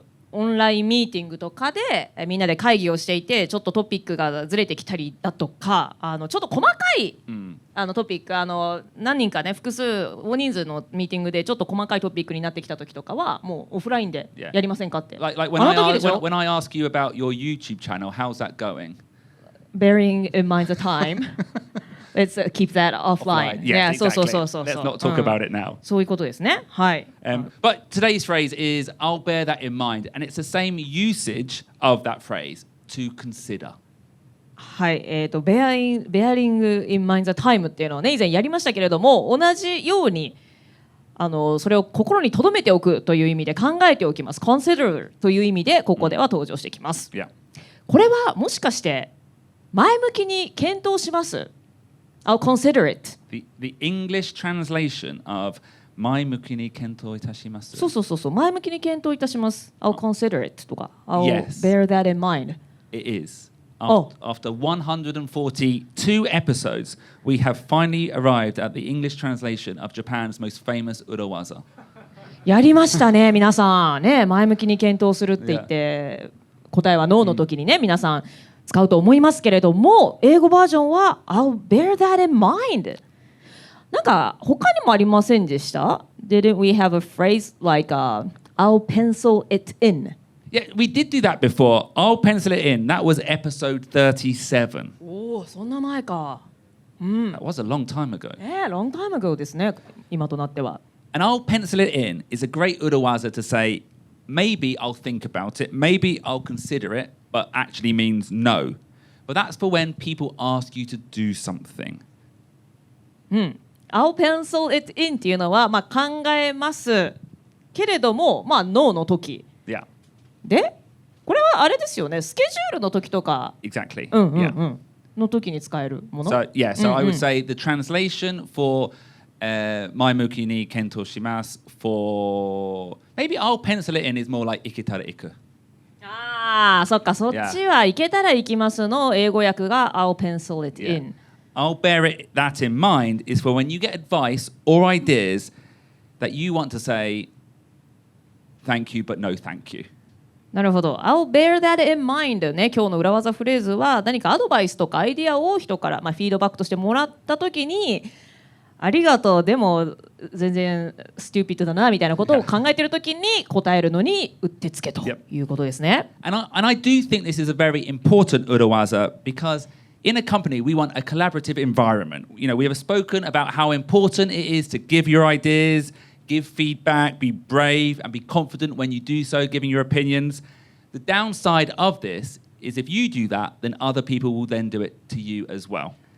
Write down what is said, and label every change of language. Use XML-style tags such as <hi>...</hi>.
<ja>オンラインミーティングとかでみんなで会議をしていてちょっとトピックがずれてきたりだとかちょっと細かい、トピック何人かね複数大人数のミーティングでちょっと細かいトピックになってきた時とかはもうオフラインでやりませんかって。</ja> <en>Like</en> <ja>あの時でしょ</ja> <en>when I ask you about your YouTube channel, how's that going? Bearing in mind the time. Let's keep that offline. Yes, Yeah, exactly.</en> <ja>そう。</ja> <en>Let's not talk about it now.</en> <ja>そういうことですね。はい。</ja> <en>But today's phrase is, I'll bear that in mind. And it's the same usage of that phrase, to consider.</en> <ja>はい、</ja> <en>bearing in mind the time</en> <ja>っていうのをね以前やりましたけれども同じようにそれを心に留めておくという意味で考えておきます。 consider という意味でここでは登場してきます。</ja> <en>Yeah.</en> <ja>これはもしかして前向きに検討します。</ja> <en>I'll consider it. The English translation of</en> <ja>前向きに検討いたします。そう前向きに検討いたします。</ja> <en>I'll consider it</en> <ja>とか</ja> <en>I'll Yes. bear that in mind. It is. Oh. After 142 episodes, we have finally arrived at the English translation of Japan's most famous urawaza.</en> <ja>やりましたね皆さんね前向きに検討するって言って答えはノーの時にね皆さん使うと思いますけれども英語バージョンは</ja> <en>I'll bear that in mind</en> <ja>なんか他にもありませんでした</ja> <en>Didn't we have a phrase like I'll pencil it in Yeah, we did do that before. I'll pencil it in. That was episode 37.</en> <ja>おおそんな前か</ja> <en>That was a long time ago. long time ago</en> <ja>ですね今となっては</ja> <en>And I'll pencil it in is a great urawaza to say, maybe I'll think about it, maybe I'll consider it, but actually means no. But that's for when people ask you to do something. I'll pencil it in</en> <ja>っていうのは、考えますけれども、ノーの時</ja> <en>Yeah,</en> <ja>でこれはあれですよねスケジュールの時とか</ja> <en>exactly.</en> <ja>の時に使えるもの</ja> <en>So I would say the translation for</en> <ja>前向きに検討します</ja> <en>for maybe I'll pencil it in is more like</en> <ja>行けたら行く。そっかそっちは行けたら行きますの英語訳が</ja> <en>I'll pencil it in I'll bear that in mind is for when you get advice or ideas that you want to say thank you but no thank you.</en> <ja>なるほど</ja> <en>I'll bear that in mind</en> <ja>ね今日の裏技フレーズは何かアドバイスとかアイディアを人から、フィードバックとしてもらった時にありがとうでも全然ステューピッドだなみたいなことを考えている時に答えるのにうってつけということですね。</ja> <en>And I do think this is a very important urawaza because in a company we want a collaborative environment. We have spoken about how important it is to give your ideas, give feedback, be brave and be confident when you do so, giving your opinions. The downside of this is if you do that, then other people will then do it to you as well.</en>